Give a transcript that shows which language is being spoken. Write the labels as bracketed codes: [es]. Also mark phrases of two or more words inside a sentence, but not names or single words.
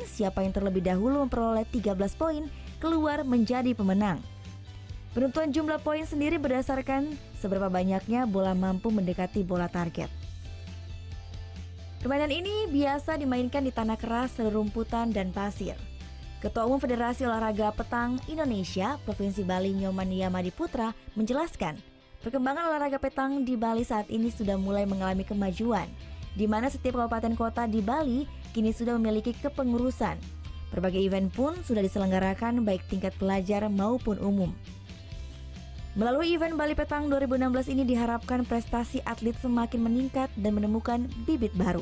[id] Siapa yang terlebih dahulu memperoleh 13 poin keluar menjadi pemenang. Penentuan jumlah poin sendiri berdasarkan seberapa banyaknya bola mampu mendekati bola target. Permainan ini biasa dimainkan di tanah keras, rerumputan, dan pasir. Ketua Umum Federasi Olahraga Petang Indonesia, Provinsi Bali Nyoman Yamadi Putra, menjelaskan perkembangan olahraga petang di Bali saat ini sudah mulai mengalami kemajuan, di mana setiap kabupaten kota di Bali kini sudah memiliki kepengurusan. Berbagai event pun sudah diselenggarakan baik tingkat pelajar maupun umum. Melalui event Bali Petang 2016 ini diharapkan prestasi atlet semakin meningkat dan menemukan bibit baru.